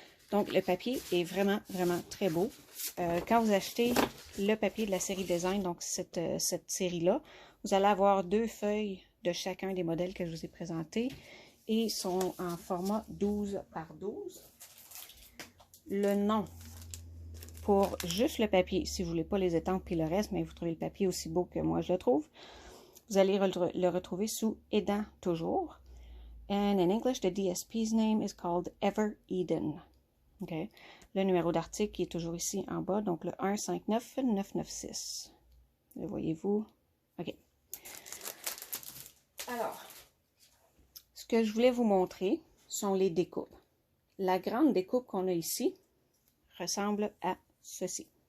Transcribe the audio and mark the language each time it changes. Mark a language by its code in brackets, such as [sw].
[fr] Donc, le papier est vraiment, vraiment très beau. Quand vous achetez le papier de la série Design, donc cette série-là, vous allez avoir 2 feuilles de chacun des modèles que je vous ai présentés et sont en format 12 par 12. Le nom pour juste le papier, si vous ne voulez pas les étampes et le reste, mais vous trouvez le papier aussi beau que moi je le trouve, vous allez le retrouver sous Aidant toujours. [en] And in English, the DSP's name is called Ever Eden. Okay. [fr] Le numéro d'article est toujours ici en bas, donc le 159996. Le voyez-vous? OK. Alors, ce que je voulais vous montrer sont les découpes. La grande découpe qu'on a ici ressemble à ceci.